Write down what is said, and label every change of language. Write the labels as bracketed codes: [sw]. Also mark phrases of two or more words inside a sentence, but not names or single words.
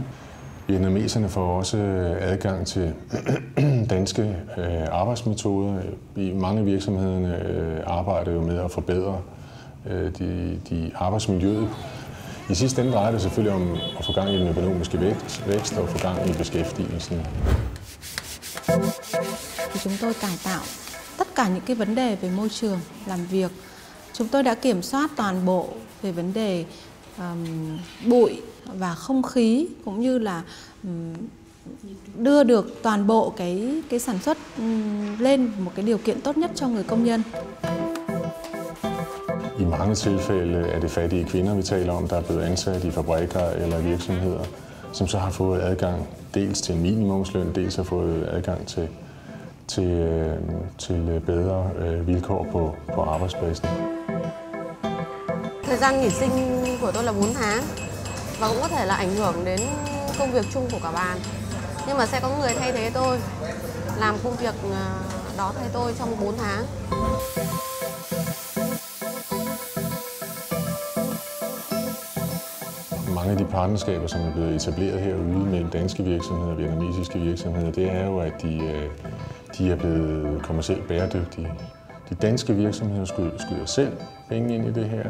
[da] Vietnameserne får også adgang til danske arbejdsmetoder. Mange af virksomhederne arbejder jo med at forbedre de arbejdsmiljøet. I sidste ende drejer det selvfølgelig om at få gang i den økonomiske vækst og få gang i beskæftigelsen. [vi] Chúng tôi cải tạo tất cả những cái vấn đề về môi trường làm việc. Chúng tôi đã kiểm soát toàn bộ về vấn đề bụi và không khí cũng như là đưa được toàn bộ cái sản xuất lên một cái điều kiện tốt nhất cho người công nhân. [da] I mange tilfælde er det fattige kvinder, vi taler om, der er blevet ansat i fabrikker eller virksomheder, som så har fået adgang dels til en minimumsløn, dels har fået adgang til bedre vilkår på arbejdspladsen. [vi] Thời gian nghỉ sinh của tôi là 4 tháng và cũng có thể là ảnh hưởng đến công việc chung của cả bàn. Nhưng mà sẽ có người thay thế tôi làm công việc đó thay tôi trong 4 tháng. [da] Mange af de partnerskaber, som er blevet etableret herude mellem danske virksomheder og vietnamesiske virksomheder, det er jo, at de er blevet kommercielt bæredygtige. De danske virksomheder skyder selv penge ind i det her.